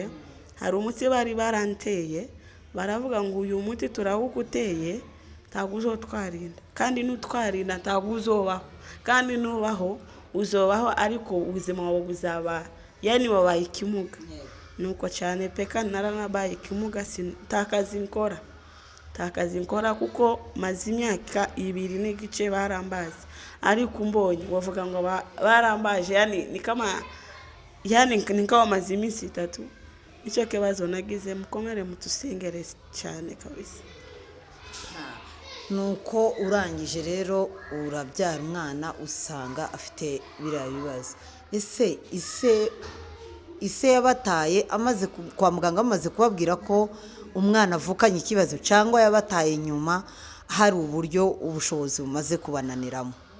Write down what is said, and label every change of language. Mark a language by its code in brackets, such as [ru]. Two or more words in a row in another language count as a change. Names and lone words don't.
[rw] Hari umuti bari baranteye, baravuga ngo uyu muti turawuguteye ntabwo uzotwarinda, kandi nutwarinda ntabwo uzobaho, kandi nubaho uzobaho ariko ubuzima bwawe buzaba yani wabaye ikimuga. Nuko cyane pe, kandi naranabaye ikimuga, ntakazi nkora kuko maze imyaka 2 n'igice barambaze, ariko mbonye wavuga ngo barambaje, [sw] yani ni kama [rw] maze iminsi 3. Nicyo kibazo nagize, mukomere mutusengere cyane kabisa. Nuko urangije rero urabyara umwana usanga afite biriya bibazo. Ise yabataye amaze kwa muganga, amaze kubabwira ko umwana avukanye ikibazo, cyangwa yabataye nyuma hari uburyo ubushobozi bumaze kubananiramo?